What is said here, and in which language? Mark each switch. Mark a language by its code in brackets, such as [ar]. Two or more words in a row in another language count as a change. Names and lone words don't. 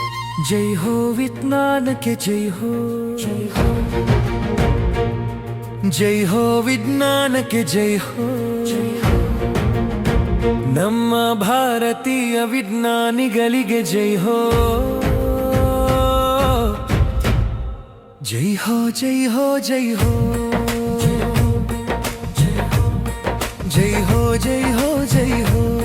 [hi] जय हो विज्ञान के जय हो, जय हो विज्ञान के जय हो, [kn] ನಮ್ಮ ಭಾರತೀಯ ವಿಜ್ಞಾನಿಗಳಿಗೆ [hi] जय हो, जय हो जय हो जय हो, जय हो जय हो जय हो.